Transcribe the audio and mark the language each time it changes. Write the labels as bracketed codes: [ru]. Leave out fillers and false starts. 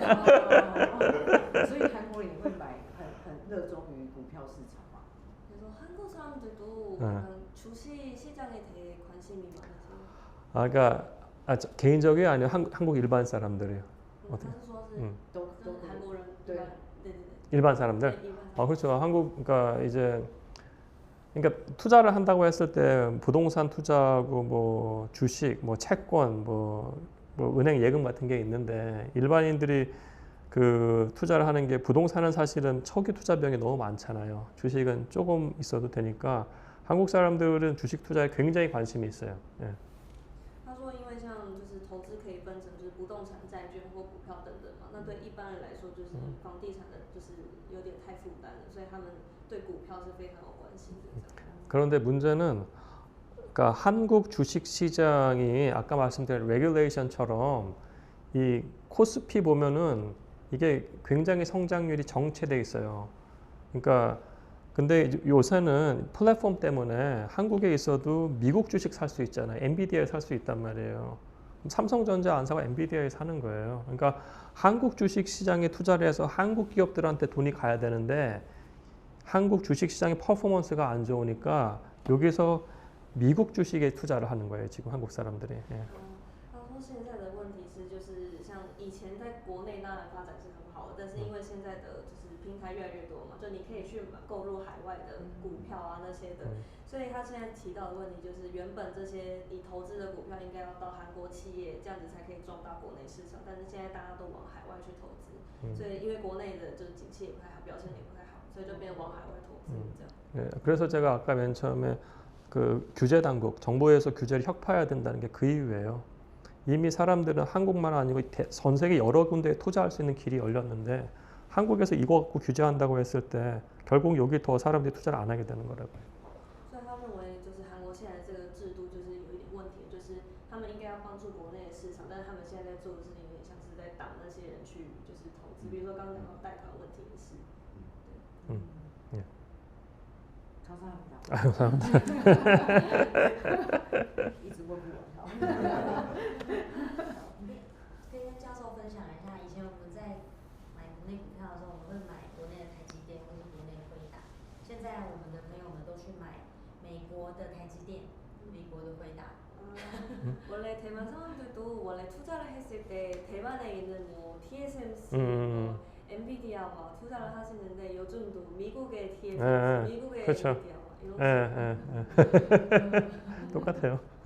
[zh] 所以韩国人也会买，很热衷于股票市场嘛。 [ko] 그래서 한국 사람들도 약간 주식 시장에 대해 관심이 많으세요? 그러니까 개인적이 아니라 한국 일반 사람들이요. [zh] 他是说是都韩国人对 [ko] 네네네. 일반 사람들. 네, 일반 사람. 그렇죠. 한국 그러니까 이제 그러니까 투자를 한다고 했을 때 부동산 투자하고 뭐 주식, 뭐 채권, 뭐 은행 예금 같은 게 있는데 일반인들이 그 투자를 하는 게 부동산은 사실은 초기 투자 비용이 너무 많잖아요. 주식은 조금 있어도 되니까 한국 사람들은 주식 투자에 굉장히 관심이 있어요. 예. [zh] 他说，因为像就是投资可以分成就是不动产、债券或股票等等嘛，那对一般人来说就是房地产的就是有点太负担了，所以他们对股票是非常有关心的。 [ko] 그런데 문제는 그러니까 한국 주식 시장이 아까 말씀드린 레귤레이션처럼 이 코스피 보면은 이게 굉장히 성장률이 정체돼 있어요. 그러니까 근데 요새는 플랫폼 때문에 한국에 있어도 미국 주식 살 수 있잖아요. 엔비디아에 살 수 있단 말이에요. 삼성전자 안 사고 엔비디아에 사는 거예요. 그러니까 한국 주식 시장에 투자를 해서 한국 기업들한테 돈이 가야 되는데 한국 주식 시장의 퍼포먼스가 안 좋으니까 여기서 미국 주식에 투자를 하는 거예요. 지금 한국 사람들이. 예. [zh] 他说现在的问题是，就是像以前在国内当然发展是很好的，但是因为现在的就是平台越来越多嘛，就你可以去购入海外的股票啊那些的，所以他现在提到的问题就是，原本这些你投资的股票应该要到韩国企业这样子才可以撞到国内市场，但是现在大家都往海外去投资，所以因为国内的就是景气也不太好，表现也不太好，所以就变往海外投资这样。 [ko] 예, 그래서 제가 아까 맨 처음에 그 규제 당국, 정부에서 규제를 혁파해야 된다는 게 그 이유예요. 이미 사람들은 한국만 아니고 전 세계 여러 군데에 투자할 수 있는 길이 열렸는데 한국에서 이거 갖고 규제한다고 했을 때 결국 여기 더 사람들이 투자를 안 하게 되는 거라고요. [zh] 所以他认为就是韩国现在这个制度就是有一点问题，就是他们应该要帮助国内的市场，但是他们现在在做的事情有点像是在挡那些人去就是投资，比如说刚刚讲到贷款问题也是。 [ko] 예. 감사합니다. 아유, 사람들. [zh] 一直问不完。可以跟教授分享一下，以前我们在买国内股票的时候，我们会买国内的台积电或是国内的辉达。现在我们的朋友们都去买美国的台积电、美国的辉达。 [ko] 원래 대만 사람들도 원래 투자를 했을 때 대만에 있는 뭐 TSMC, 엔비디아 막 투자를 하시는데 요즘도 미국의 TSMC, 미국의 그렇죠. 엔비디아 막 이런 식으로. 똑같아요.